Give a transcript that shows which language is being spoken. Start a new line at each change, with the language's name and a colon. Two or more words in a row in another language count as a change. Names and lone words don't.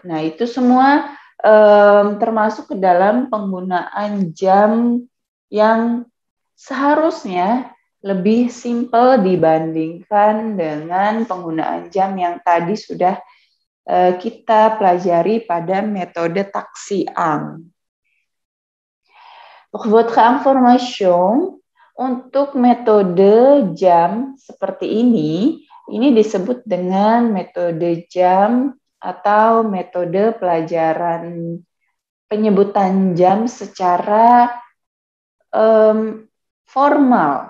Indonesian: Nah, itu semua termasuk ke dalam penggunaan jam yang seharusnya lebih simpel dibandingkan dengan penggunaan jam yang tadi sudah kita pelajari pada metode taksi ang.
French: Pour votre information,
Indonesian: untuk metode jam seperti ini disebut dengan metode jam atau metode pelajaran penyebutan jam secara formal.